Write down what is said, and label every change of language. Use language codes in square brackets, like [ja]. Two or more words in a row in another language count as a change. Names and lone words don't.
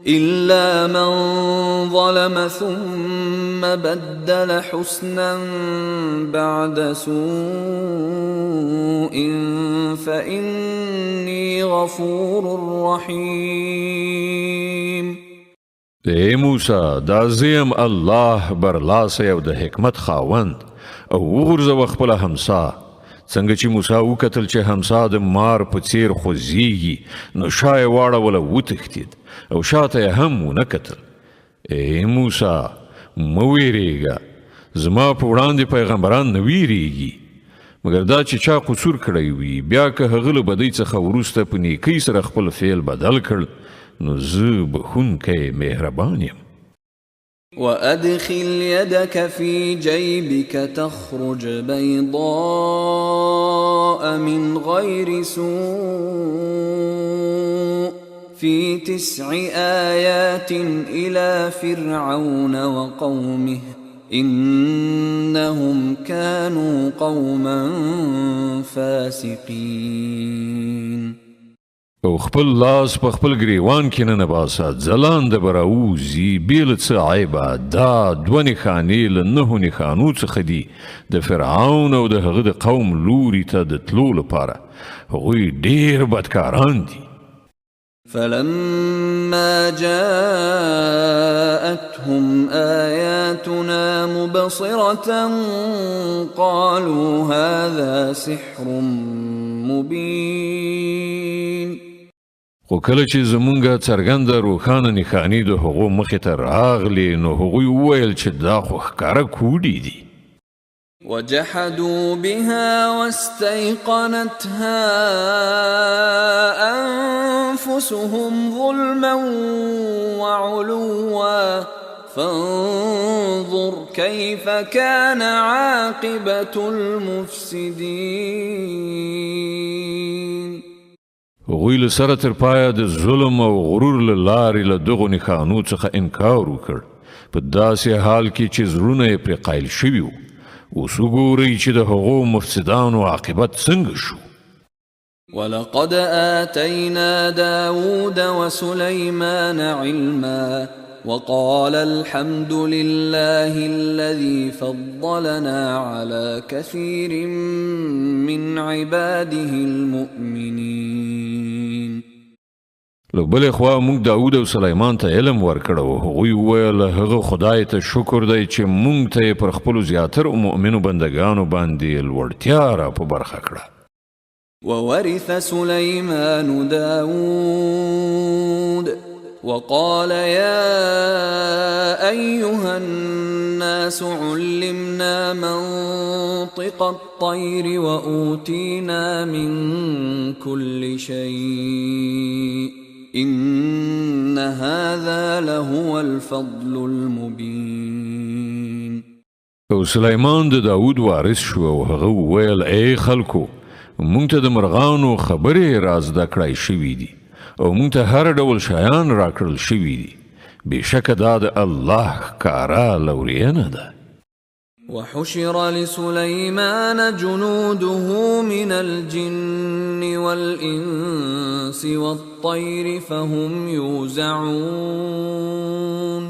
[ar] إلا من ظلم ثم بدل حسنا بعد سوء فإني غفور رحيم. [ps] اے موسی دا زیم الله برلاسی او د حکمت خاوند او وغورځوه خپله همسا. څنګه چې موسی وکتل چې همسا د مار په څیر خوځېږي نو شا یې واړوله وتښتېد او شاته یې هم ونه کتل. ای موسی مه ویرېږه، زما په وړاندې پیغمبران نه ویرېږي مګر دا چې چا قصور کړی وي بیا که هغه له بدۍ څخه وروسته په نیکۍ سره خپل فعل بدل کړ نو زه بخښونکی مهربان یم. [ar] وأدخل يدك في جيبك تخرج بيضاء من غير سوء في 9 آيات إلى فرعون وقومه إنهم كانوا قوما فاسقين. [ps] او خپل لاس په خپل ګریوان کې نه باسه، ځلانده به راوځي بې له څه عیبه. دا 2 نښانې له 9 نښانو څخه دي د فرعون او د هغه د قوم لوري ته د تلو لپاره. هغوی ډېر بدکاران دي. [ar] فلما جاءتهم آياتنا مبصرة قالوا هذا سحر مبين. [ps] خو کله چې زمونږه څرګنده روښانه نښانې د هغو مخې ته راغلې نو هغوی وویل چې دا خو ښکاره کوډې دي. [ar] وجحدوا بها واستيقنتها أنفسهم ظلما وعلوا فانظر كيف كان عاقبة المفسدين. [ps] هغوی له سره تر پایه د ظلم او غرور له لارې له دغو نښانو څخه انکار وکړ په داسې حال کې چې زړونه یې پرې قایل شوي وو. اوس وګورئ چې د هغو مفسدانو عاقبت څنګه شو. [ar] ولقد آتينا داود وسليمان علما وقال الحمد لله الذي فضلنا على كثير من عباده المؤمنين. [ps] له بلې خوا موږ داود او سلیمان ته علم ورکړ او هغوی وویل هغه خدای ته شکر دی چې موږ ته یې پر خپلو زیاترو مؤمنو بندګانو باندې لوړتیا را په برخه کړه. [ar] وورث سليمان داود وقال يا أيها الناس علمنا منطق الطير وأوتينا من كل شيء إن هذا لهو الفضل المبين. [ps] او سلیمان د داود وارث شو او هغه وویل ای خلکو مونږ ته د مرغانو خبرې را زده کړای شوي دي او مونږ ته هر ډول شیان راکړل شوي دي. بېشکه دا د الله ښکاره لورینه ده. [ar] وحشر لسليمان جنوده من الجن والإنس والطير فهم يوزعون.